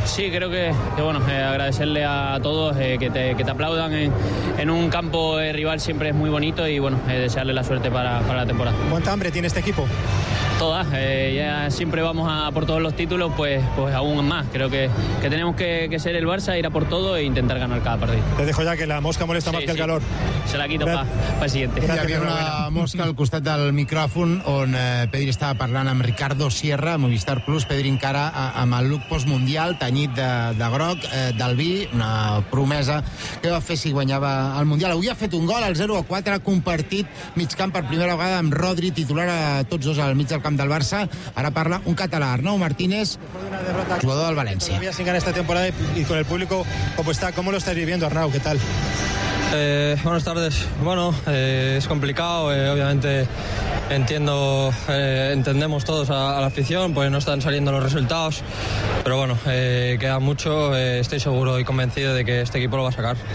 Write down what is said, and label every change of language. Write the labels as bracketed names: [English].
[Spanish] Sí, creo que bueno, agradecerle a todos que te aplaudan en un campo rival siempre es muy bonito y bueno, desearle la suerte para la temporada. ¿Cuánta hambre tiene este equipo? Todas, ya siempre vamos a por todos los títulos, pues aún más. Creo que tenemos que ser el Barça, ir a por todo e intentar ganar cada partido. Te dejo ya que la mosca molesta más que el calor. Se la quito para el siguiente. [Catalan] Hi havia una mosca al costat del micròfon on Pedri estava parlant amb Ricardo Sierra, Movistar Plus. Pedri encara amb el look postmundial, tenyit de groc, d'Albi, una promesa. Què va fer si guanyava el Mundial? Avui ha fet un gol, el 0-4, ha compartit mig camp per primera vegada amb Rodri, titular a tots dos al mig del camp del Barça. Ara parla un català, Arnau Martínez, jugador del València. [Spanish] Todavía sin ganar esta temporada y con el público, ¿cómo está? ¿Cómo lo estás viviendo, Arnau? ¿Qué tal? Buenas tardes. Bueno, es complicado, obviamente entendemos todos a la afición, pues no están saliendo los resultados, pero bueno, queda mucho, estoy seguro y convencido de que este equipo lo va a sacar.